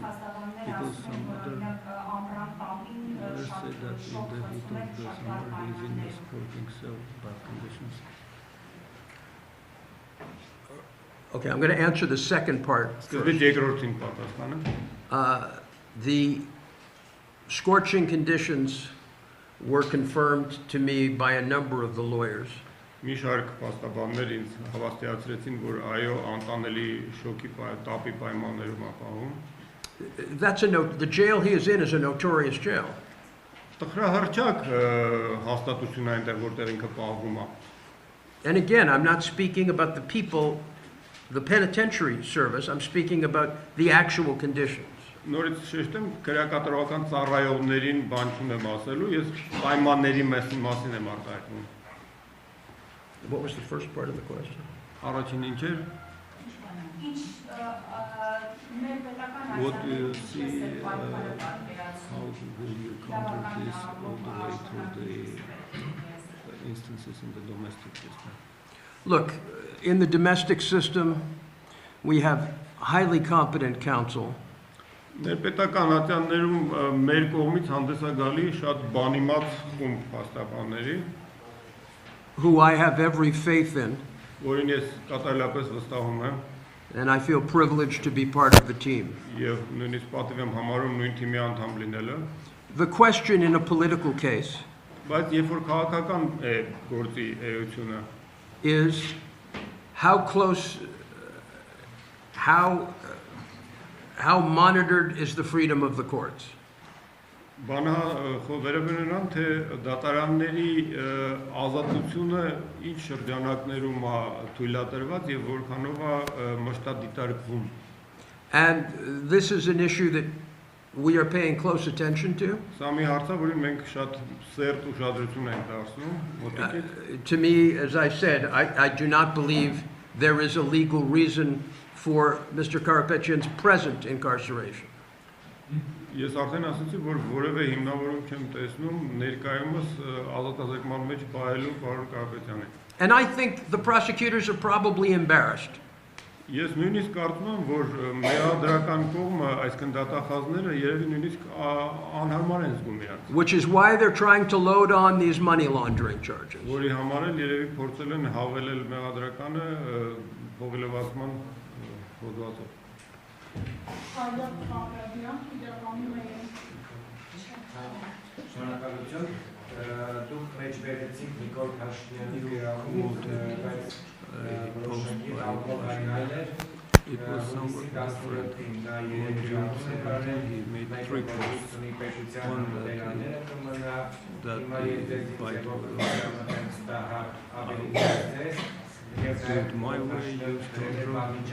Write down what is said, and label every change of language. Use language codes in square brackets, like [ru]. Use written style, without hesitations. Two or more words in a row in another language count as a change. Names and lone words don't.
[en] Because some other lawyers say that in the heat of the summer he's in a supporting cell, bad conditions. Okay, I'm going to answer the second part first. The scorching conditions were confirmed to me by a number of the lawyers. [hy] Մի շարք փաստաբաններ ինձ հավաստիացրեցին, որ այո, անտանելի շոկի տապի պայմաններում ապահում։ [en] That's the jail he is in is a notorious jail. [hy] Տխրահարճակ հաստատություն այնտեղ որտեղ ինքը պահվում է։ [en] And again, I'm not speaking about the people, the penitentiary service, I'm speaking about the actual conditions. [hy] Նորից շեշտեմ, քրեակատարողական ծառայողներին բան չունեմ ասելու, ես պայմանների մասին եմ արտահայտում։ [en] What was the first part of the question? [hy] Առաջին ինչ էր։ [en] What do you see, how will you counter this all the way through the instances in the domestic system? Look, in the domestic system, we have highly competent counsel. [hy] Ներպետական ատյաններում մեր կողմից հանդես է գալի շատ բանիմաց խումբ փաստաբանների, [en] who I have every faith in, [hy] որին ես կատարելապես վստահում եմ, [en] and I feel privileged to be part of the team. [hy] Եվ նույնիսկ պատիվ եմ համարում նույն թիմի անդամ լինելը, [en] The question in a political case [hy] բայց երբ որ քաղաքական է գործի էությունը, [en] is how close, how monitored is the freedom of the courts? [hy] բանը վերաբերում են թե դատարանների ազատությունը ինչ շրջանակներում է թույլատրված եւ որքանով է մշտադիտարկվում. [en] And this is an issue that we are paying close attention to. [hy] Սա մի հարց է, որին մենք շատ սերտ ուշադրություն ենք դարձնում մոտիկից. [en] To me, as I said, I do not believe there is a legal reason for Mr. Karapetyan's present incarceration. [hy] Ես արդեն ասացի, որ որևէ հիմնավորում չեմ տեսնում ներկայումս ազատազրկման մեջ պահելու պարոն Կարապետյանին. [en] And I think the prosecutors are probably embarrassed. [hy] Ես նույնիսկ կարծում եմ, որ մեղադրական կողմը, այսինքն դատախազները երևի նույնիսկ անհարմար են զգում իրենց. [en] Which is why they're trying to load on these money laundering charges. [hy] Որի համար էլ երևի փորձել են հավելել մեղադրականը ողելվածման հոդվածով. Շնորհակալություն, դուք մեջբերեցիք Նիկոլ Փաշինյանի [en] It was somewhat different. On June 17, he made 3 posts. One that did my way used control.